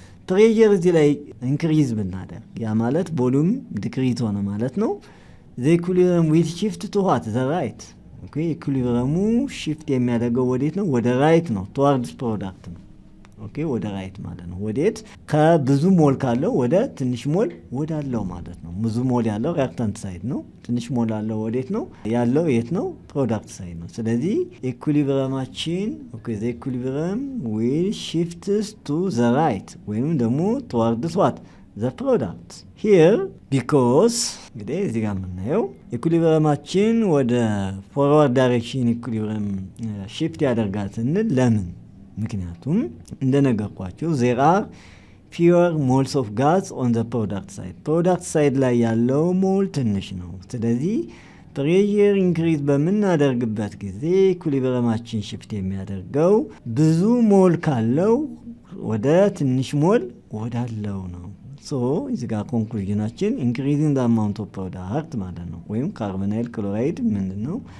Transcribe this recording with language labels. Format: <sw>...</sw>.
<am>ፕሬዠር እዚህ ላይ ኢንክሪዝ ብናደርግ ያ ማለት ቮሉም ዲክሪዝ ሆነ ማለት ነው።</am> <en>the equilibrium will shift to what? the right.</en> <am>ኦኬ ኢኩሊብረሙ shift የሚያደርገው ወዴት ነው? ወደ ራይት ነው።</am> <en>towards product</en> <am>ነው። ኦኬ ወደ ራይት ማለት ነው። ወዴት? ከብዙ ሞል ካለው ወደ ትንሽ ሞል ወዳለው ማለት ነው። ብዙ ሞል ያለው ሪአክታንት ሳይድ ነው። ትንሽ ሞል ያለው ወዴት ነው ያለው? የት ነው? ፕሮዳክት ሳይድ ነው። ስለዚህ ኢኩሊብረማችን</am> <en>the equilibrium will shift to the right</en> <am>ወይም ደግሞ</am> <en>towards what? the product here because</en> <am>እንግዲህ እዚህ ጋር የምናየው ኢኩሊብረማችን ወደ ፎርዋርድ ዳይሬክሽን ኢኩሊብረም shift ያደርጋል ስንል ለምን? ምክንያቱም እንደነገርኳችሁ</am> <en>there are fewer moles of gas on the product side.</en> <am>product side ላይ ያለው ሞል ትንሽ ነው። ስለዚህ ፕሬዠር ኢንክሪዝ በምናደርግበት ጊዜ ኢኩሊብረማችን ሽፍት የሚያደርገው ብዙ ሞል ካለው ወደ ትንሽ ሞል ወዳለው ነው። ሶ እዚህ ጋር ኮንክሉዥናችን</am> <en>ኢንክሪዚንግ ዘ አማውንት ኦፍ ፕሮዳክት</en> <am>ማለት ነው። ወይም ካርቦናይል ክሎራይድ ምንድነው?</am>